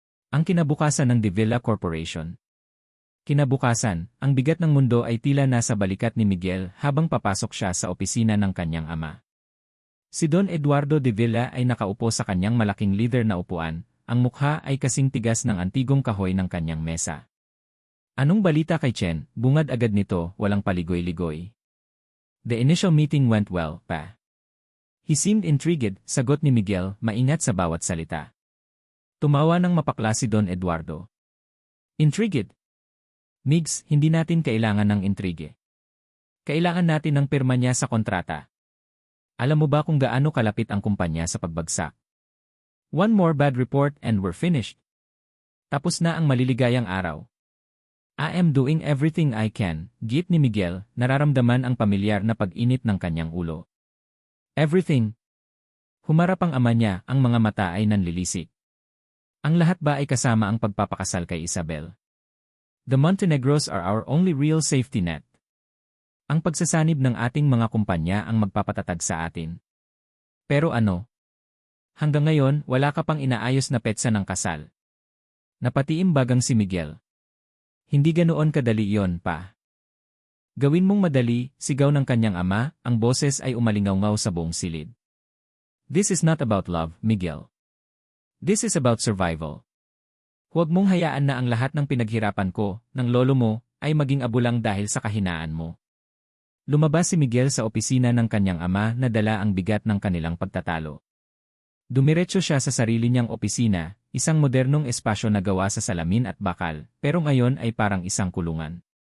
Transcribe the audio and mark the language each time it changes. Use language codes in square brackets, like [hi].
[tl] Ang kinabukasan ng De Villa Corporation. Kinabukasan, ang bigat ng mundo ay tila nasa balikat ni Miguel habang papasok siya sa opisina ng kanyang ama. Si Don Eduardo De Villa ay nakaupo sa kanyang malaking leather na upuan, ang mukha ay kasing tigas ng antigong kahoy ng kanyang mesa. Anong balita kay Chen? Bungad agad nito, walang paligoy-ligoy. [en] The initial meeting went well, pa. He seemed intrigued, [tl] sagot ni Miguel, maingat sa bawat salita. Tumawa ng mapakla si Don Eduardo. Intrigued? Migs, hindi natin kailangan ng intrige. Kailangan natin ng pirma niya sa kontrata. Alam mo ba kung gaano kalapit ang kumpanya sa pagbagsak? [en] One more bad report and we're finished. [tl] Tapos na ang maliligayang araw. [en] I am doing everything I can, [tl] git ni Miguel, nararamdaman ang pamilyar na pag-init ng kanyang ulo. [en] Everything. [tl] Humarap ang ama niya, ang mga mata ay nanlilisik. Ang lahat ba ay kasama ang pagpapakasal kay Isabel? [en] The Montenegros are our only real safety net. [tl] Ang pagsasanib ng ating mga kumpanya ang magpapatatag sa atin. Pero ano? Hanggang ngayon, wala ka pang inaayos na petsa ng kasal. Napatiimbagang si Miguel. Hindi ganoon kadali iyon, pa. Gawin mong madali, sigaw ng kanyang ama, ang boses ay umalingaw-ngaw sa buong silid. [en] This is not about love, Miguel. This is about survival. [tl] Huwag mong hayaan na ang lahat ng pinaghirapan ko, ng lolo mo, ay maging abulang dahil sa kahinaan mo. Lumabas si Miguel sa opisina ng kanyang ama na dala ang bigat ng kanilang pagtatalo. Dumiretso siya sa sarili niyang opisina, isang modernong espasyo na gawa sa salamin at bakal, pero ngayon ay parang isang kulungan.